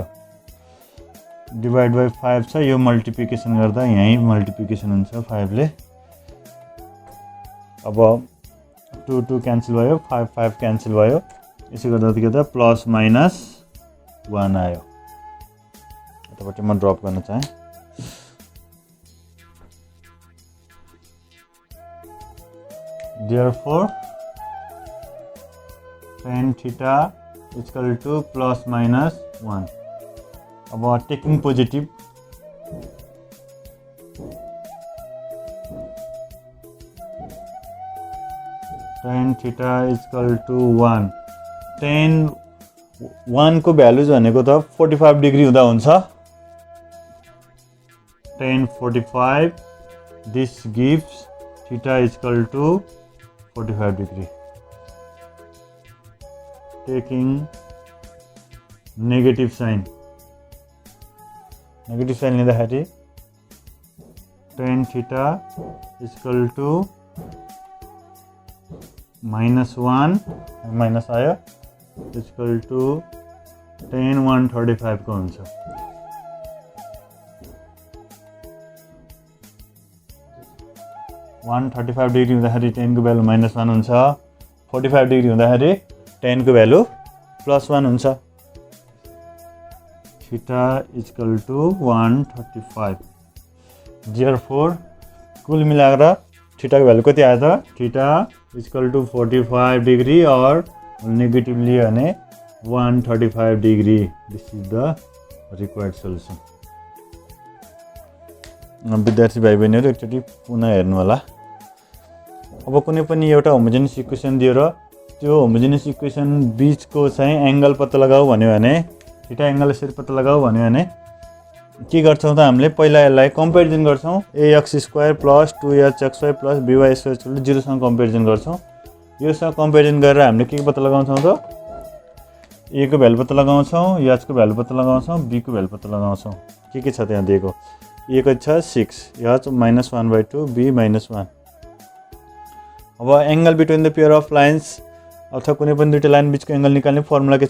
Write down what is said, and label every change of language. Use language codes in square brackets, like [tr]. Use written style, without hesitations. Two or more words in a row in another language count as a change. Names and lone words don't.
[en] divide by [ne] 5 छ, यो मल्टिप्लिकेसन गर्दा यहीँ मल्टिप्लिकेसन हुन्छ 5 ले. अब 2 2 क्यान्सल भयो, 5 5 क्यान्सल भयो. यसो गर्दा के त? +-1 आयो. यतापट्टि म ड्रप गर्न चाहेँ. [en] Therefore tan theta equal to +-1. अब taking positive, tan theta equal to 1. [ne] tan 1 को भ्यालुज भनेको त 45 डिग्री हुँदा हुन्छ. tan 45, [en] this gives theta equal to 45 degree taking negative sign [ne] लिँदाखेरि [en] tan theta equal to -1 [ne] माइनस आयो [en] equal to tan 135 [ne] को हुन्छ। 135 डिग्री हुँदाखेरि tan को भ्यालु -1 हुन्छ, 45 डिग्री हुँदाखेरि tan को भ्यालु +1 हुन्छ। [en] theta equal to 135. [ne] देयरफोर कुल मिलाएर थीटा को भ्यालु कति आयो त? [en] theta equal to 45 degree [ne] और नेगेटिभ लियो भने 135 डिग्री। [en] this is the required solution. [ne] विद्यार्थी भाइ बहिनीहरू एकचोटि पुनः हेर्नु होला। अब कुनै पनि एउटा [en] homogeneous equation [ne] दिएर त्यो [en] homogeneous equation [ne] बीचको चाहिँ एंगल पत्ता लगाऊ भन्यो भने, थीटा एंगल यसरी पत्ता लगाऊ भन्यो भने के गर्छौं त हामीले पहिला यसलाई कम्पेरिजन गर्छौं ax² + 2hxy + by² 0 सँग कम्पेरिजन गर्छौं। योसँग कम्पेरिजन गरेर हामीले के पत्ता लगाउँछौं त a को भ्यालु पत्ता लगाउँछौं, h को भ्यालु पत्ता लगाउँछौं, b को भ्यालु पत्ता लगाउँछौं। के छ त्यहाँ दिएको? a को छ 6, h -1/2, b -1। अब [en] angle between the pair of lines [ne] अथवा कुनै पनि दुईटा लाइन बीचको एंगल निकाल्ने फर्मुला के छ?